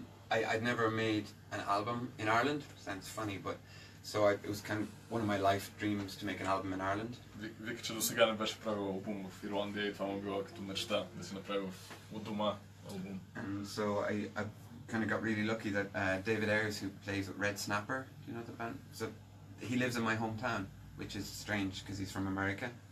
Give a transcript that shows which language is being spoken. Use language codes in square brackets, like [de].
[en] I'd never made an album in Ireland. Sounds funny, but it was kind of one of my life dreams to make an album in Ireland. [bg] Вика, че до сега не беше правил албум в Ирландия и това му било като мечта да си направи от дома албум. [en] And so I kind of got really lucky that David Ayres, who plays with Red Snapper, do you know the band? So he lives in my hometown, which is strange because he's from America.